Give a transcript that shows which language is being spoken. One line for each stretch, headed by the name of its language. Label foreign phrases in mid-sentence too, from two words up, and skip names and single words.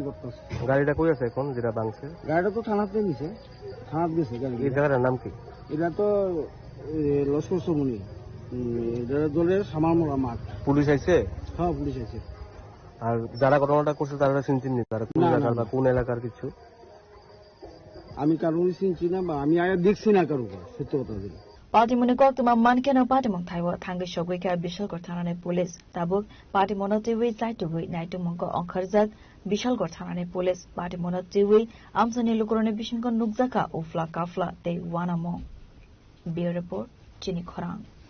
Bangla: করতেছে গাড়িটা কই আছে এখন যেটা ভাঙছে গাড়িটা তো থানাতে নিছে থানাতে গেছে গাড়ি এই জায়গাটার নাম কি এটা তো লস্কর সুমনি দলের সামারমোড়া মাঠ পুলিশ আইছে হ্যাঁ পুলিশ আইছে আর যারা ঘটনাটা করছে তারা চিনছেন নি তারা কোন এলাকার বা কোন এলাকার কিছু আমি কারোর চিনছি না বা আমি আয়া দেখছি না কারো সত্য কথা বলি
Kok Borok: Patimoni koktuma mankeno patimong thaiwo thangi shogwi ka bishal gorthanane police tabuk patimono tiwi zaitugwi naitumongko ongkharjak bishal gorthanane police patimono tiwi amsani lukurone bishinkon nukjaka ufla kafla te wanamo bureau report chini khorang